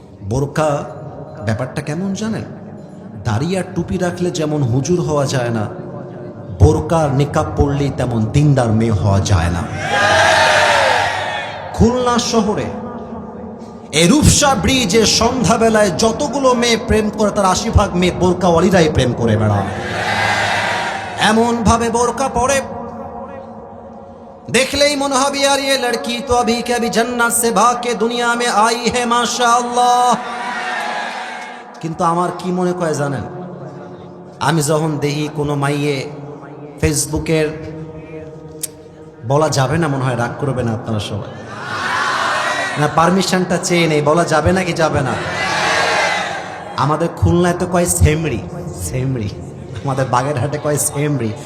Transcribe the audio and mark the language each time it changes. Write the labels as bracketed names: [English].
[Bangla] বোরকা ব্যাপারটা কেমন জানেন? দাড়ি আর টুপি রাখলে যেমন হুজুর হওয়া যায় না, বোরকা নিকাব পড়লেই তেমন দিনদার মেয়ে হওয়া যায় না। খুলনা শহরে এই রূপসা ব্রিজে সন্ধ্যাবেলায় যতগুলো মেয়ে প্রেম করে, তার ৮০% মেয়ে বোরকাওয়ালিরাই প্রেম করে বেড়ায়। এমন ভাবে বোরকা পরে দেখলেই মনে হবে, আর [Hindi] ये लड़की तो अभी के अभी जन्नत से भाग के दुनिया में आई है माशाअल्लाह। [Bangla] কিন্তু আমার কি মনে কয় জানেন? আমি যখন দেখি কোনো মাইয়ে ফেসবুকের, বলা যাবে না মনে হয়, রাগ করবে না আপনারা সবাই, না পারমিশনটা চেয়ে নেই, বলা যাবে না কি যাবে না? আমাদের খুলনায় তো কয় সেমরি, সেমরি, আমাদের বাগেরহাটে কয় সেমরি।